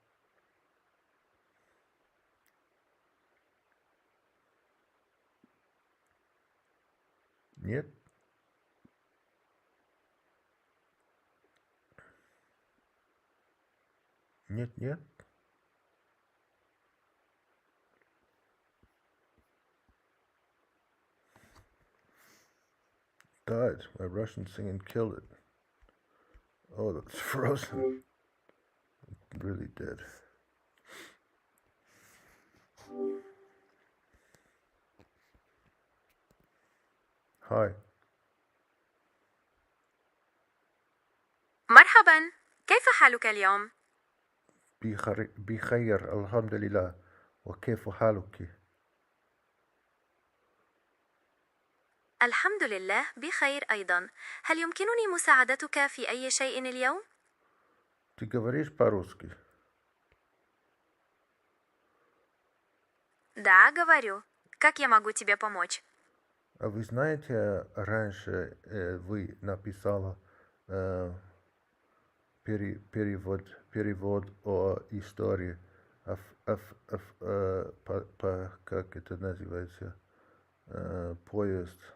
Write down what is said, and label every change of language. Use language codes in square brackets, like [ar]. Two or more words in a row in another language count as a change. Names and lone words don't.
[ru] Нет? Нет, нет. [en] Died. My Russian singing killed it. Oh, that's frozen. Really dead. Hi. [ar] مرحبا، كيف حالك اليوم؟ بخير الحمد لله. وكيف حالك؟ الحمد لله بخير أيضا. هل يمكنني مساعدتك في أي شيء اليوم؟ [ru] Ты говоришь по-русски? Да, говорю. Как я могу тебе помочь? А вы знаете, раньше вы написала перевод о истории, как это называется, поезд.